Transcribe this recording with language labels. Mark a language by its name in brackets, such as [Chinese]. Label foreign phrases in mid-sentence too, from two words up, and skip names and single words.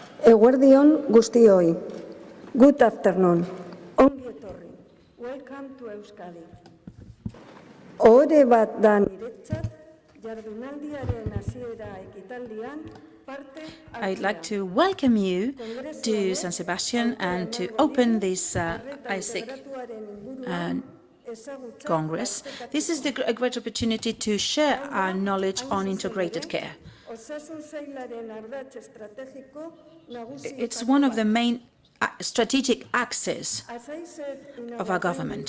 [Basque] Eguerdi on guztioi. [English] Good afternoon. [Basque] Ongi etorri. [English] Welcome to Euskadi. [Basque] Ohore bat da niretzat, jardunaldiaren hasiera ekitaldian parte hartzea. [English] I'd like to welcome you to San Sebastian and to open this ICIC Congress. This is a great opportunity to share our knowledge on integrated care. It's one of the main strategic axes of our government.